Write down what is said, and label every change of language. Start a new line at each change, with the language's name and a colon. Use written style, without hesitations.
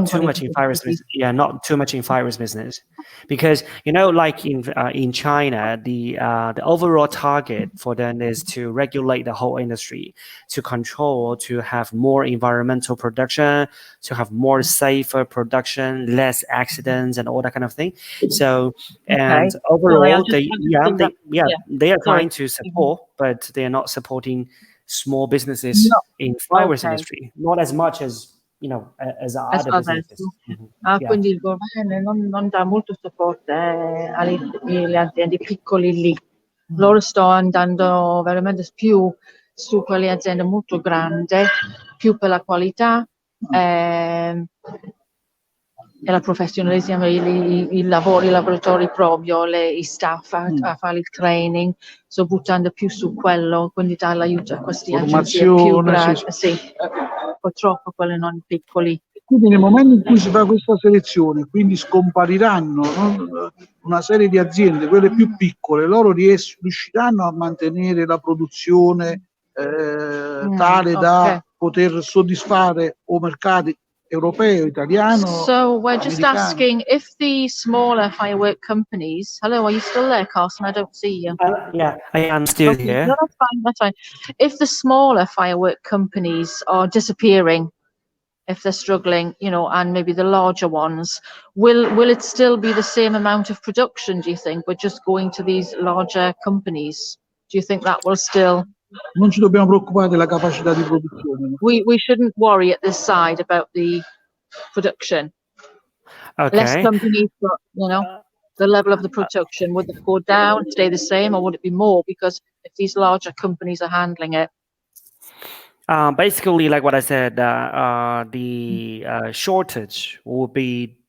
English: Not too much in fireworks business. Yeah, not too much in fireworks business, because like in China, the overall target for them is to regulate the whole industry, to control, to have more environmental production, to have more safer production, less accidents, and all that kind of thing. So and overall, they are trying to support, but they are not supporting small businesses in fireworks industry, not as much as as other businesses.
Italian: Quindi il governo non dà molto supporto alle aziende piccole lì. Loro sto andando veramente più su quelle aziende molto grandi, più per la qualità e la professionalismo, i lavoratori proprio, i staff a fare il training, sto buttando più su quello, quindi dà l'aiuto a queste agenzie più grandi. Sì. Purtroppo quelle non piccoli. Quindi nel momento in cui si fa questa selezione, quindi scompariranno una serie di aziende, quelle più piccole, loro riusciranno a mantenere la produzione tale da poter soddisfare o mercati europeo, italiano.
English: So we're just asking if the smaller firework companies. Hello, are you still there, Carson? I don't see you. Yeah, I am still here. No, that's fine. That's fine. If the smaller firework companies are disappearing, if they're struggling, and maybe the larger ones, will it still be the same amount of production? Do you think we're just going to these larger companies? Do you think that will still?
Italian: Non ci dobbiamo preoccupare della capacità di produzione.
English: We shouldn't worry at this side about the production. Okay. Less companies, but the level of the production, would it go down, stay the same, or would it be more? Because if these larger companies are handling it. Basically, like what I said, the shortage will be.